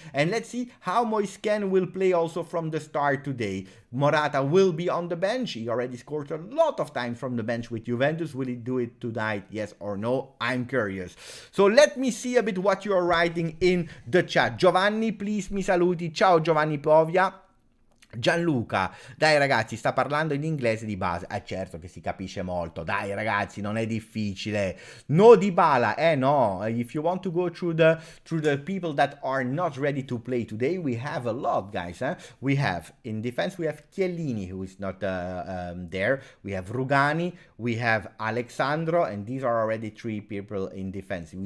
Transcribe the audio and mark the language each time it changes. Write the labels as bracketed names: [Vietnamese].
[English] And let's see how Moise Kean will play also from the start today. Morata will be on the bench. He already scored a lot of times from the bench with Juventus. Will he do it tonight? Yes or no? I'm curious. So let me see a bit what you are writing in the chat. [Italian] Giovanni, please mi saluti. Ciao Giovanni Povia. Gianluca, dai ragazzi, sta parlando in inglese di base. Certo che si capisce molto. Dai ragazzi, non è difficile. [English] No Dybala, no. If you want to go through the people that are not ready to play today, we have a lot, guys. We have in defense, we have Chiellini, who is not there. We have Rugani, we have Alexandro, and these are already 3 people in defense.